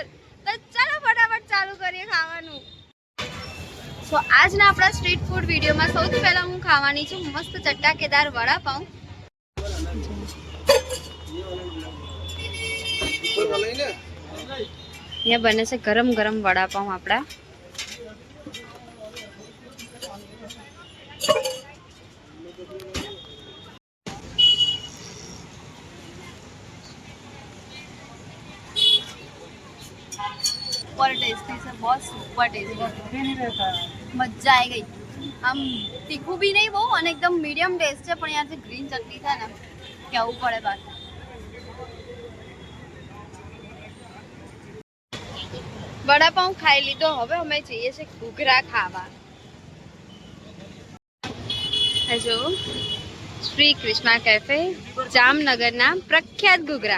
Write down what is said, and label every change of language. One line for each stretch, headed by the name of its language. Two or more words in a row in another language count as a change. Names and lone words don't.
Gujarati: તો ચાલો ફટાફટ ચાલુ કરીએ ખાવાનું. સો આજના આપણા
English: street food
Gujarati: વિડીયોમાં સૌથી પહેલા હું ખાવાની છું મસ્ત ચટાકેદાર વડાપાઉં. અહીંયા બને છે ગરમ ગરમ વડાપાઉં આપણા.
English: super tasty
Hindi: से बहुत
English: super tasty
Hindi: मजा आई गई.
Gujarati: આમ તીખું બી નહીં બહુ અને એકદમ
English: medium taste
Gujarati: છે, પણ યાર જે ગ્રીન ચટણી છે ને કેવું પડે પાછું. વડાપાઉં ખાઈ લીધો, હવે અમે જઈએ છીએ ઘૂઘરા ખાવા. જો શ્રી કૃષ્ણા કેફે, જામનગરના પ્રખ્યાત ઘૂઘરા.